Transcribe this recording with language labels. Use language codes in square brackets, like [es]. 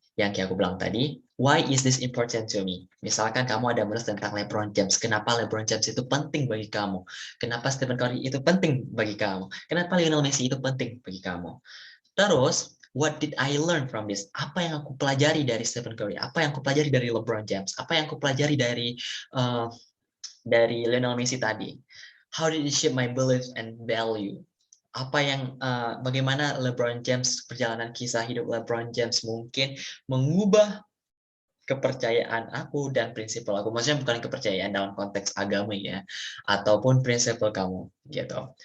[id] Yang kayak aku bilang tadi, [en] why is this important to me? [id] Misalkan kamu ada menulis tentang LeBron James, kenapa LeBron James itu penting bagi kamu? Kenapa Stephen Curry itu penting bagi kamu? Kenapa Lionel Messi itu penting bagi kamu? [en] Terus, what did I learn from this? [id] Apa yang aku pelajari dari Stephen Curry? Apa yang aku pelajari dari LeBron James? Apa yang aku pelajari uh, dari Lionel Messi tadi? [en] How did it shape my belief and value? [id] Apa yang bagaimana LeBron James, perjalanan kisah hidup LeBron James mungkin mengubah kepercayaan aku dan prinsipal aku. Maksudnya bukan kepercayaan dalam konteks agama ya, ataupun prinsipal kamu gitu.